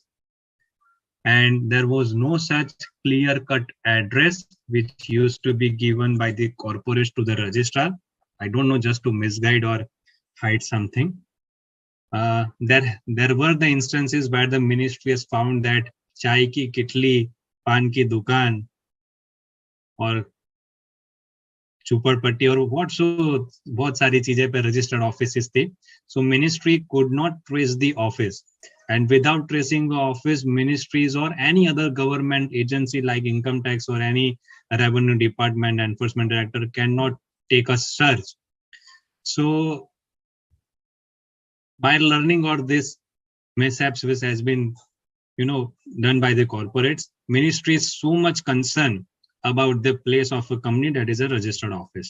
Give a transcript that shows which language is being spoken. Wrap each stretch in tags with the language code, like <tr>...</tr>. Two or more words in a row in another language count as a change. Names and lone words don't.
<en>And there was no such clear-cut address which used to be given by the corporation to the registrar. I don't know, just to misguide or hide something. There were the instances where the ministry has found that</en> <hi>चाय की केतली, पान की दुकान, or चुपड़पट्टी और</hi> <en>what so</en> <hi>बहुत सारी चीजें पे</hi> <en>registered offices</en> <hi>थे.</hi> <en>So ministry could not trace the office, and without tracing the office, ministries or any other government agency like income tax or any revenue department, enforcement director cannot take a search. So by learning all this mishaps which has been done by the corporates, ministry is so much concerned about the place of a company that is a registered office.</en>